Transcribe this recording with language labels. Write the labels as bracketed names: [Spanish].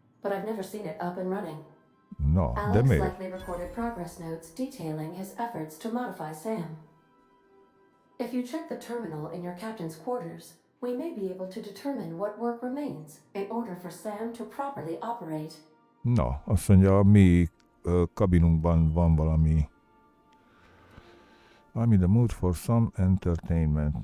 [English] But I've never seen it up and running. [Hungarian] Na, de [English] Alex [Hungarian] miért? [English] likely recorded progress notes detailing his efforts to modify SAM. If you check the terminal in your captain's quarters, we may be able to determine what work remains in order for SAM to properly operate. [Hungarian] Na, azt mondja, a mi kabinunkban van valami. [English] I'm in the mood for some entertainment.